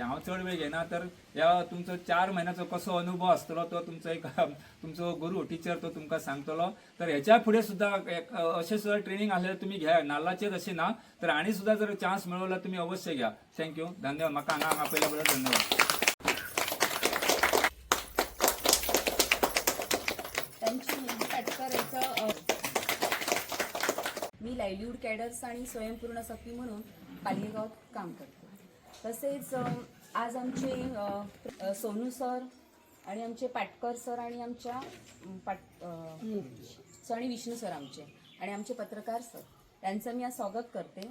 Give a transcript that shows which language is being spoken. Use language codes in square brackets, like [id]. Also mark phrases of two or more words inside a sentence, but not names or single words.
[kok] हांव चड वेळ घेना. तर ह्या तुमचो 4 म्हयन्याचो कसो अनुभव आसतलो तो तुमचो एक तुमचो गुरू टिचर तो तुमकां सांगतलो. तर हेच्या फुडें सुद्धा अशें सुद्धा ट्रेनिंग आसल्यार तुमी घ्या. नाल्लाचेर अशें ना तर आनी सुद्धा जर चान्स मेळ्ळो जाल्यार तुमी अवश्य घ्या. थँक्यू, धन्यवाद. म्हाका हांगा आपयल्या बद्दल धन्यवाद. [mr] त्यांची मुलगी पाटकर यांचं मी [en] livelihood cadres [mr] आणि स्वयंपूर्ण सखी म्हणून पालघेगावात काम करते. तसेच आज आमचे सोनू सर आणि आमचे पाटकर सर आणि आमच्या आणि विष्णू सर आमचे आणि आमचे पत्रकार सर त्यांचं मी आज स्वागत करते.